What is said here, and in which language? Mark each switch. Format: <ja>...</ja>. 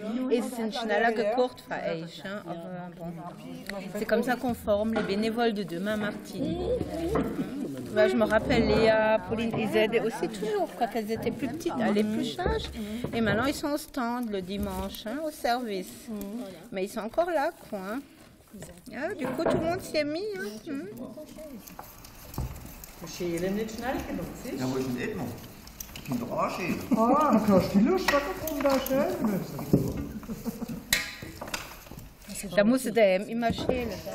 <de>Et sie sind schneller gekocht für euch, hein? Aber bon.</de> <fr>C'est comme ça qu'on forme les bénévoles de demain, Martine. Je me rappelle, Pauline, ils aidaient aussi toujours quand elles étaient plus petites, à l'épluchage. Et maintenant, ils sont au stand le dimanche, hein, au service. Mais ils sont encore là, quoi. Hein. Ja, du coup, tout le monde s'y est mis. Hein.</fr> <de>Schälen nicht schnell genug, siehst du? Ja, wo ist denn Edmund? Ich kann doch auch schälen. Ah, dann kannst du die Lust davon da schälen müssen. Da musste der immer schälen.</de>